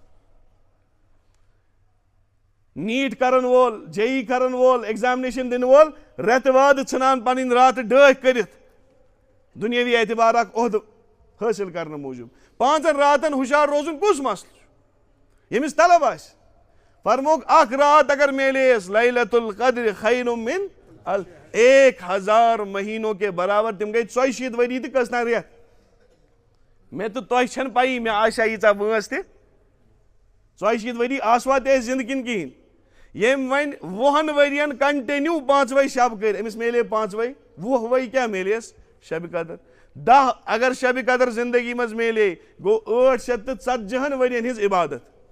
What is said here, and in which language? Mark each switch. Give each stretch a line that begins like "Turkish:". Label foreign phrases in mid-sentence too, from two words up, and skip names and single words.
Kashmiri: نیٖٹ کرن وول JEE کرن وول ایگزامنیشن دِنہٕ وول رٮ۪تہٕ وادٕ ژھٕنان پنٕنۍ راتہٕ ڈٲکھ کٔرِتھ دُنیٲوی اعتبار اکھ عہدٕ حٲصِل کرنہٕ موٗجوٗب 5 راتن ہُشار روزُن کُس مسلہٕ چھُ ییٚمِس طلب آسہِ فرموک اکھ رات اگر میلیس
Arabic: لیلۃ القدر خیر من
Urdu: 1000 مہینوں کے برابر
Kashmiri: تم گئی 64 ؤری تہ کٔژتام رٮ۪تھ مےٚ تہٕ تۄہہِ چھنہٕ پیی مےٚ آسیا ییٖژاہ وٲنٛس تہِ 64 ؤری آسوا تہِ أسۍ زندٕ کِنہٕ کِہیٖنۍ ییٚمۍ وۄنۍ 20 ؤرین کنٹِنیو 5 شب کٔرۍ أمِس میلے 5 20 کیٛاہ میلیس شبِ قدر 10 اگر شبِ قدر زندگی منٛز میلے گوٚو 840 ؤرین ہٕنٛز عبادت